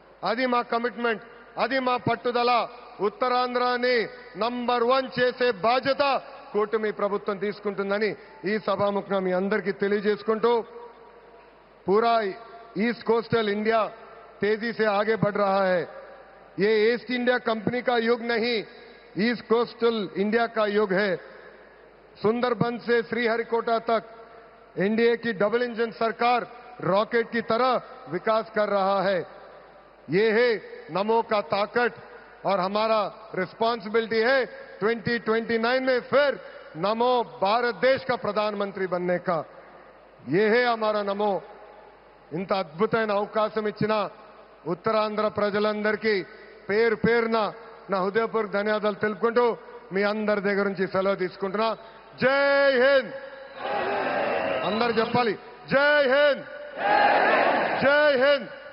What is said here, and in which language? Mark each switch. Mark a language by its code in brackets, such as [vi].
[te] అది మా కమిట్మెంట్, అది మా పట్టుదల. ఉత్తరాంధ్రాని నంబర్ 1 చేసే బాధ్యత కూటమి ప్రభుత్వం తీసుకుంటుందని ఈ సభాముఖంగా మీ అందరికీ తెలియజేసుకుంటూ, [hi] पूरा ईस्ट कोस्टल इंडिया तेजी से आगे बढ़ रहा है. ये ईस्ट इंडिया कंपनी का युग नहीं, ईस्ट कोस्टल इंडिया का युग है. सुंदरबन से श्रीहरिकोटा तक एनडीए की डबल इंजन सरकार रॉकेट की तरह विकास कर रहा है. ये है नमो का ताकत और हमारा रिस्पॉन्सिबिलिटी है 2029 में फिर नमो भारत देश का प्रधानमंत्री बनने का. ये है हमारा नमो. [te] ఇంత అద్భుతమైన అవకాశం ఇచ్చిన ఉత్తరాంధ్ర ప్రజలందరికీ పేరు పేరున నా హృదయపూర్వక ధన్యవాదాలు తెలుపుకుంటూ మీ అందరి దగ్గర నుంచి సెలవు తీసుకుంటున్నా. జై హింద్. అందరు చెప్పాలి, జై హింద్, జై హింద్.